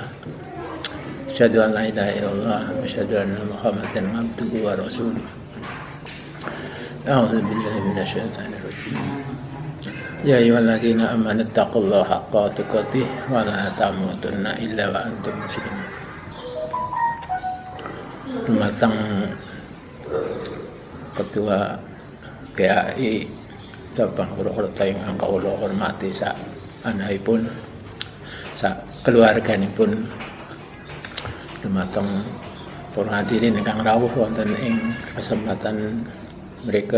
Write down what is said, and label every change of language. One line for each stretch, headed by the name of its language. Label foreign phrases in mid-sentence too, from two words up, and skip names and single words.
Arabic: أشهد أن لا إله إلا الله وأشهد أن محمدا عبده ورسوله. أعوذ بالله من الشيطان الرجيم. يا أيها الذين آمنوا اتقوا الله حق تقاته ولا تموتن إلا وأنتم مسلمون.
Javanese: Dumateng Ketua GAI Cabang Purwokerto ingkang kawula hormati sak anakipun, sak keluarganipun, dumateng para hadirin ingkang rawuh wonten ing kesempatan mereka.